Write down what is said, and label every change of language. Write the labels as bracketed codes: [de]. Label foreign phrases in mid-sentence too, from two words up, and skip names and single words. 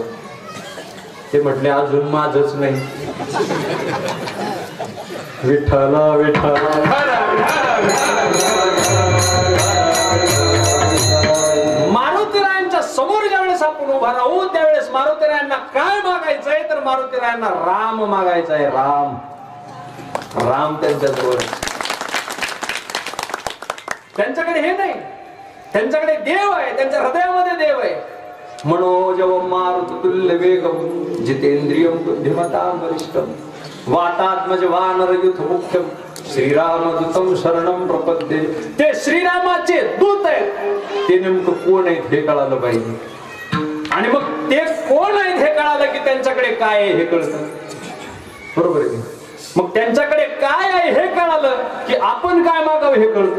[mr] ते म्हटले अजून माझच नाही. विठ्ठला विठ्ठला मारुतीरायांच्या समोर ज्यावेळेस आपण उभा राहू त्यावेळेस मारुतीरायांना काय मागायचंय तर मारुतीरायांना राम मागायचंय. राम राम त्यांच्याजवळ. त्यांच्याकडे हे नाही, त्यांच्याकडे देव आहे, त्यांच्या हृदयामध्ये देव आहे. [sa] मनोजवं मारुततुल्य वेगं जितेंद्रियं बुद्धिमतां वरिष्ठं वातात्मज वानरयुथ मुख्यं श्रीरामदूतं शरणं प्रपद्ये. [mr] ते श्रीरामाचे दूत आहेत. ते नेमकं कोण आहेत हे कळालं पाहिजे. आणि मग ते कोण आहेत हे कळालं की त्यांच्याकडे काय आहे हे कळतं. बरोबर आहे. मग त्यांच्याकडे काय आहे हे कळालं की आपण काय मागावं हे कळतं.